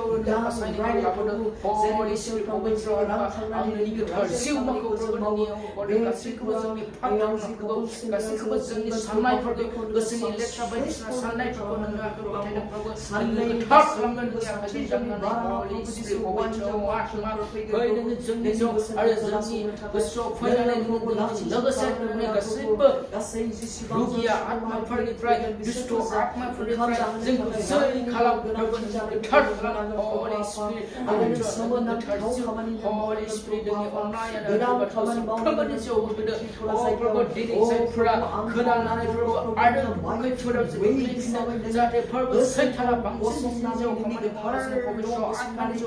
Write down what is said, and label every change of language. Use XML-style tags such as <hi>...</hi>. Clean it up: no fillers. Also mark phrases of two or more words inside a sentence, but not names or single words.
<brx>नोङो बासायनानै लाबोदों हरि स्पिरिट पवित्र आं नोंनि गोथार जिउमाखौ प्रभु नोंनियाव हरदों गासैखौबो जोंनि फांनांगौ गासैखौबो जोंनि साननायफोरखौ गोसोनि लेथ्रा बायदिसिना साननायफोरखौ नोङो आखायाव गथायदों प्रभु नोङो गोथार खालामगोन नोंनि आखाइजों खालामनानै</brx> <en>Holy Spirit</en> <brx>पवित्र आत्मा फै नोङो जोंनि जिउ आरो जोंनि गोसोआव फैनानै नोङो लोगोसे नोंनि गासैबो रुगिया आत्माफोरनिफ्राय दुष्ट आत्माफोरनिफ्राय जोंखौ जै खालाम गोथार खालाम</brx> <en>Holy Spirit Holy Spirit</en> <brx>जोंनि अननाय आरो साफ्रोमबोनि जिउआव होदो प्रभु दिनै जायफोरा खोनानानै प्रभु आरो खैफोदाव गोग्लैफिनो जाहाथे प्रभु सैताना बांसिन जोंनि जिउआव खामानि मावगासिनो पवित्र आत्मानि जिउआव</brx>